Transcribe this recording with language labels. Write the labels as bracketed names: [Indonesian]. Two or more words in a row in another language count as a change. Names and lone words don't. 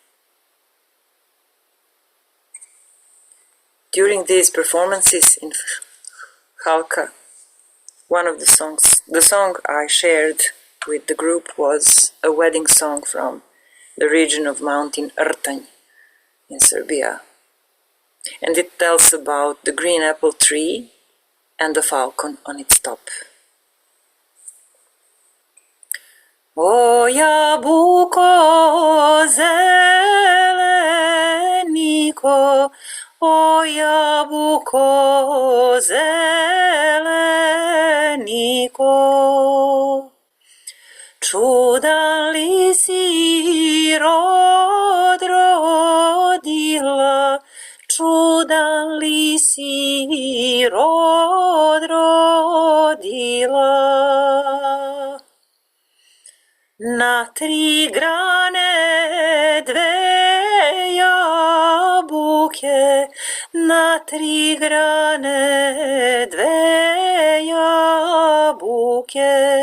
[English] During these performances in Halka, one of the song I shared with the group was a wedding song from the region of Mountain Rtanj in Serbia. And it tells about the green apple tree and the falcon on its top. [Serbian] O jabuko zeleniko, o jabuko zeleniko, čudan li si rod rodila, čudan li si rod rodila. Na tri grane dve jabuke, na tri grane dve jabuke.